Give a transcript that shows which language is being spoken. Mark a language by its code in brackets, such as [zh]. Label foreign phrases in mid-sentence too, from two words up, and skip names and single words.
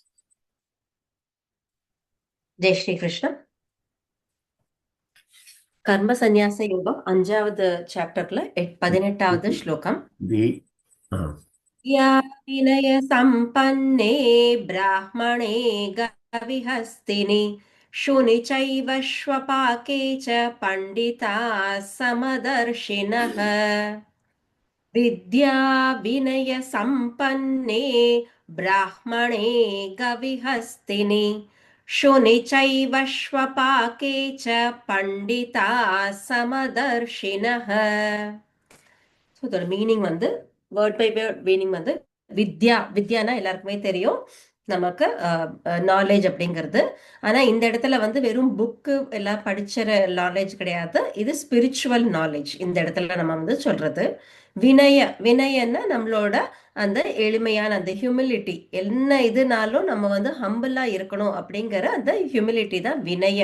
[ta] ஜெய் ஸ்ரீ கிருஷ்ணன். கர்ம சந்நியாச யோகம் 5வது சாப்டர்ல 18வது ஸ்லோகம். [sa] विनय सम्पन्ने ब्राह्मणे गविहस्तिनि शुनि चैव श्वपाके च पंडिता समदर्शिनः विद्या विनय संपन्ने ब्राह्मणे गविहस्तिनि शुनि चैव श्वपाके च पंडिता समदर्शिनः. [en] So the meaning word by word meaning வித்யா. [ta] வித்யானா எல்லாருக்குமே தெரியும் நமக்கு நாலேஜ் அப்படிங்கிறது. ஆனா இந்த இடத்துல வெறும் புக்கு எல்லாம் படிச்ச நாலேஜ் கிடையாது, இது [en] spiritual knowledge [ta] இந்த இடத்துல நம்ம சொல்றது. வினய, வினயன்னா நம்மளோட அந்த எளிமையான அந்த ஹியூமிலிட்டி, என்ன இதுனாலும் நம்ம ஹம்பிளா இருக்கணும் அப்படிங்கிற அந்த ஹியூமிலிட்டி தான் வினய.